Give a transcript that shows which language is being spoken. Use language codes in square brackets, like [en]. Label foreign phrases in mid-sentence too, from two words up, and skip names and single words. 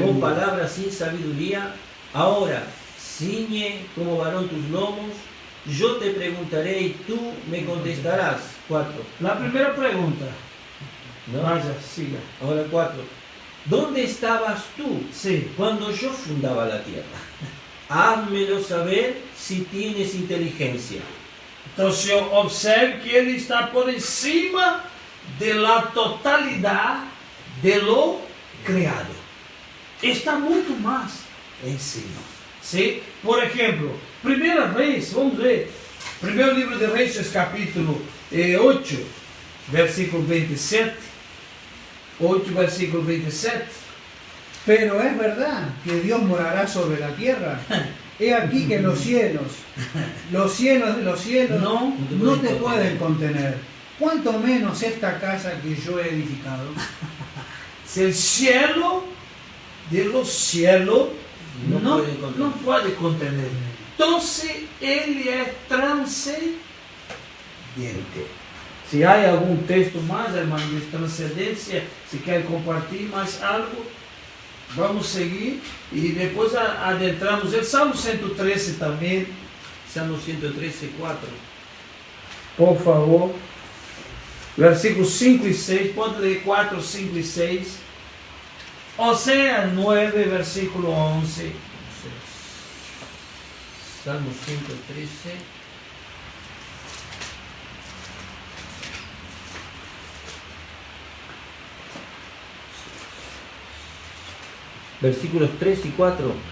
[es] con palabras sin sabiduría? Ahora, ciñe como varón tus lomos, yo te preguntaré y tú me contestarás. 4. La primera pregunta. ¿No? Vaya, siga. Ahora 4. ¿Dónde estabas tú Sí. cuando yo fundaba la tierra? Házmelo saber si tienes inteligencia. Entonces observe que ele está por encima de la totalidad de lo creado. [pt] Está muito mais encima. ¿Sí? [es] Por ejemplo, Primera Reis, [pt] vamos ver. Primeiro livro de Reis, capítulo 8, versículo 27. 8, versículo 27. [es] Pero es verdad que Dios morará sobre la tierra. He aquí que los cielos de los cielos, no te pueden contener. Cuanto menos esta casa que yo he edificado. Si el cielo de los cielos no puede contener. Entonces, [pt] ele é transcendente. Se há algum texto mais, hermano, de transcendência, se quer compartilhar mais algo, vamos seguir e depois adentramos em Salmo 113 também. Salmo 113, 4. Por favor. Versículos 5 e 6, pode ler 4, 5 e 6. Oséias 9, versículo 11. Salmo 113. [es] Versículos 3 y 4.